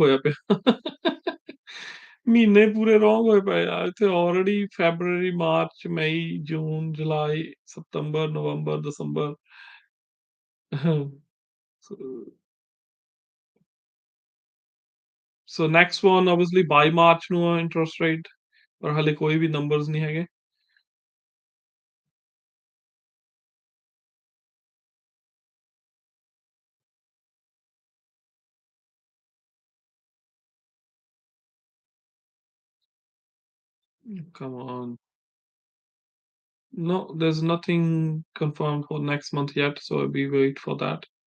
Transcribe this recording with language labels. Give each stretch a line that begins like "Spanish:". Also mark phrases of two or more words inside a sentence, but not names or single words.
Punjabi: ਹੋਇਆ ਪਿਆ ਮਹੀਨੇ ਪੂਰੇ ਰੋਂਗ ਹੋਏ ਪਏ ਆ ਇੱਥੇ ਆਲਰੇਡੀ ਫੈਬਰੂਅਰੀ ਮਾਰਚ ਮਈ ਜੂਨ ਜੁਲਾਈ ਸਤੰਬਰ ਨਵੰਬਰ ਦਸੰਬਰ
English: so, so next one obviously by March ਨੂੰ interest rate
Punjabi: ਪਰ ਹਲੇ ਕੋਈ ਵੀ
English: numbers
Punjabi: ਨਹੀਂ ਹੈਗੇ
English: come on. No, there's nothing confirmed for next month yet, so we wait for that.